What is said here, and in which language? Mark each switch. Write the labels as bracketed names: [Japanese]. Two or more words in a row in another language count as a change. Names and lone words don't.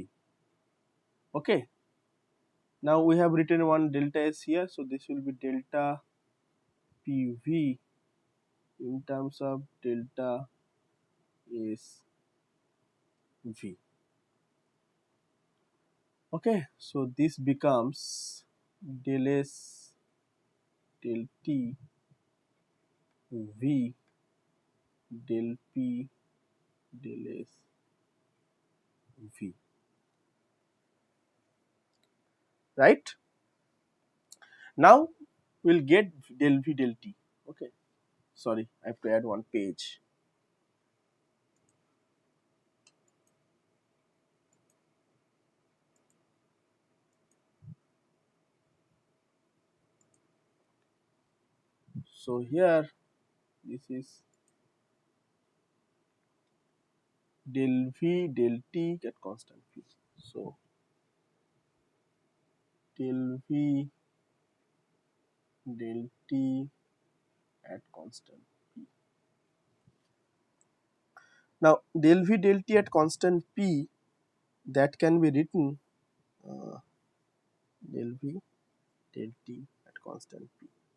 [English] Okay, now we have written one delta S here, so this will be delta PV in terms of delta S V. Okay, so this becomes del S del T V del P del S V, right? Now we'll get del V del T. Okay, sorry, I have to add one page. So here this is del V del T at constant V. So del V del T at constant P. Now del V del T at constant P, that can be written del V del T at constant P.